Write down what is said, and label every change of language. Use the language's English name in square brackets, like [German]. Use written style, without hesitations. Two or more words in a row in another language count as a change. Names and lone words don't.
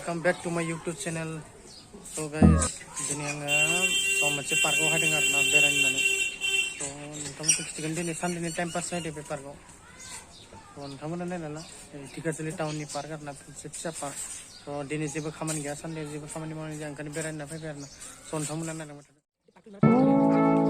[English] back to my YouTube channel. So guys, [Bodo] dini ang moche park ko hading arna beran nani. So tamu ko chicken dini Sunday ni [English] time pass [Bodo] na di park ko. So tamu na nala Dhikiajuli town ni park arna sipsa park. So dini jebo khamani gya Sunday jebo khamani mani jang kan beran na fe berna. So tamu na nala.